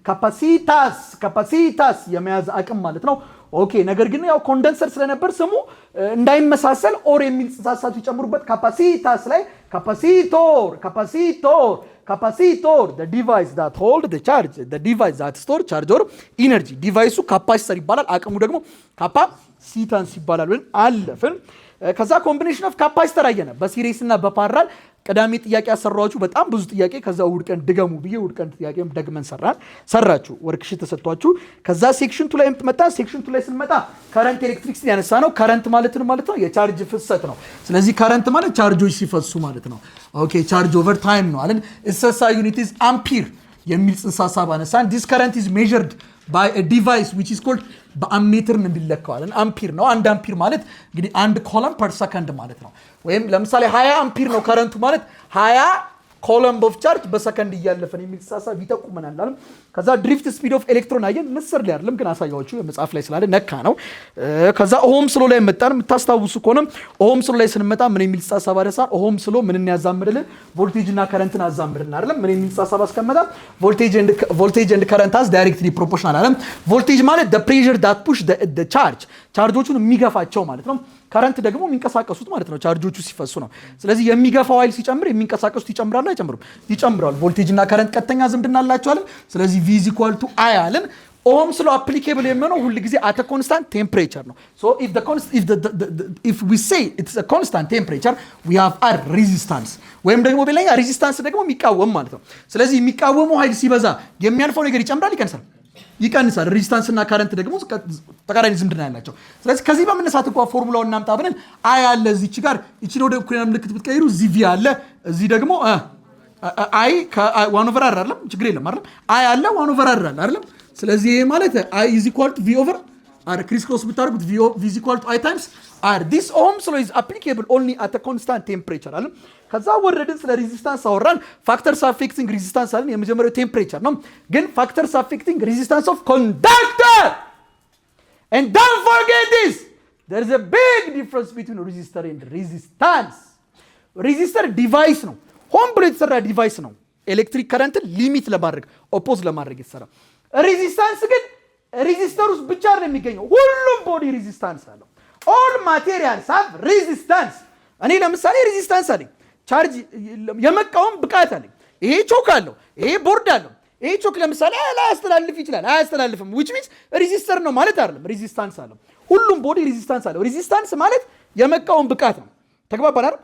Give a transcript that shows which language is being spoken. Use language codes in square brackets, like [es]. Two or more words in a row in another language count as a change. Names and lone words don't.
[am] ካፓሲታስ የመያዝ አቅም ማለት ነው ኦኬ ነገር ግን ያው ኮንደንሰር ስለነበር ስሙ እንዳይመሳሰል ኦር የሚል ሐሳብ ይጨምሩበት ካፓሲታስ ላይ [en] capacitor the device that hold the charge the device that store charge or energy device capacitor [am] ይባላል አቅሙ ደግሞ ካፓሲታንስ ይባላል ብለን አለፍን ከዛ [en] combination of capacitor [am] አየነ በሲሪስ እና በፓራል ቀዳሚ ጥያቄ ያሰራችሁ በጣም ብዙ ጥያቄ ከዛ ውድቀን ድገሙ ብዬ ውድቀን ጥያቄም ደግመን ሰራችሁ ወርክሺት ተሰጥቷችሁ ከዛ ሴክሽን 2 ላይ መጣ ሴክሽን 2 ላይ ስንመጣ [en] current electricity [am] ያነሳ ነው ከረንት ማለት ነው የቻርጅ ፍሰት ነው ስለዚህ ከረንት ማለት ቻርጆች ሲፈሱ ማለት ነው ኦኬ [en] charge over time [am] ነው አለን እሰሳ [en] units ampere [am] የሚል ጽንሰ ሐሳብ አነሳን። [en] this current is measured by a device which is called [am] በአምሜትር እንዲለካዋለን። አምፒር ነው። 1 አምፒር ማለት እንግዲህ 1 [en] coulomb per second [am] ማለት ነው። ወይም ለምሳሌ 20 አምፒር ነው ከረንቱ ማለት 20 [en] coulomb of charge [am] በሰከንድ እያለፈን የሚል ሐሳብ ይጠቁመናል አይደል? ከዛ [en] drift speed of electron [am] አየን። ንስር ላይ አይደለም ግን አሳያችሁ የመጽሐፍ ላይ ስላለ ነካ ነው። ከዛ ኦህምስ ሎ ላይ መጣን። የምታስታውሱ ከሆነ ኦህምስ ሎ ላይ ስንመጣ ምን የሚል ሐሳብ አደረሳን? ኦህምስ ሎ ምንን ያዛምድልን? ቮልቴጅ እና ከረንትን አዛምድልን አይደል? ምን የሚል ሐሳብ አስቀመጣ? [en] voltage and current as directly proportional [am] አይደል? ቮልቴጅ ማለት [en] the pressure that push the charge [am] ቻርጆቹን የሚገፋቸው ማለት ነው። ከረንት ደግሞ የሚንቀሳቀሱት ማለት ነው ቻርጆቹ ሲፈሱ ነው። ስለዚህ የሚገፋው ኃይል ሲጨምር የሚንቀሳቀሱት ይጨምራሉ አይጨምሩም? ይጨምራሉ። ቮልቴጅ እና ከረንት ቀጥተኛ ዝምድና አላቸው አይደል? ስለዚህ V = I አለን። ኦህምስ ሎ አፕሊኬብል የሚሆነው ሁሉ ጊዜ [en] at a constant temperature [am] ነው። [en] so if we say it's a constant temperature we have a resistance [am] ወይም ደግሞ በሌላ ሬዚስታንስ ደግሞ የሚቃወም ማለት ነው። ስለዚህ የሚቃወመው ኃይል ሲበዛ የሚያልፈው ነገር ይጨምራል ይቀንሳል። ሬዚስታንስ እና ከረንት ደግሞ ተቃራኒ ዝምድና ያላቸው። ስለዚህ ከዚህ በመነሳት እንኳን ፎርሙላውን እናምጣ ብለን አይ አለ እዚች ጋር እቺን ወደ ኩሪና ምልክት ብትቀይሩ እዚህ ቪ አለ እዚህ ደግሞ አይ ከ1 [en] over R [am] አይደለም ችግር የለም አይደለም አይ አለ 1 [en] over R [am] አይደለም። ስለዚህ ይሄ ማለት [en] I is equal to V over R criss cross [am] ብታደርጉት [en] V is equal to I times R. This Ohm's law is applicable only at a constant temperature [am] አለ። ከዛ ወረድን ስለ ሬዚስታንስ አወራን። [en] factors affecting resistance [am] አለን። የመጀመሪያው ቴምፕሬቸር ነው። ግን [en] factors affecting resistance of conductor and don't forget this there is a big difference between resistor and resistance. [am] ሬዚስተር ዲቫይስ ነው። ሆን ብሎ የተሰራ ዲቫይስ ነው። ኤሌክትሪክ ከረንትን ሊሚት ለማድረግ ኦፖዝ ለማድረግ የተሰራ። ሬዚስታንስ ግን ሬዚስተር ውስጥ ብቻ ነው የሚገኘው። ሁሉም ቦዲ ሬዚስታንስ አለው። [en] all materials have resistance። [am] እኔ ለምሳሌ ሬዚስታንስ አለኝ፣ ቻርጅ የመቃወም ብቃት አለኝ። ይሄ ቾክ አለው፣ ይሄ ቦርድ አለው። ይሄ ቾክ ለምሳሌ አያስተላልፍ ይችላል፣ አያስተላልፍም [en] which means [am] ሬዚስተር ነው ማለት አይደለም። ሬዚስታንስ አለው። ሁሉም ቦዲ ሬዚስታንስ አለው። ሬዚስታንስ ማለት የመቃወም ብቃት ነው። ተግባባን አይደል?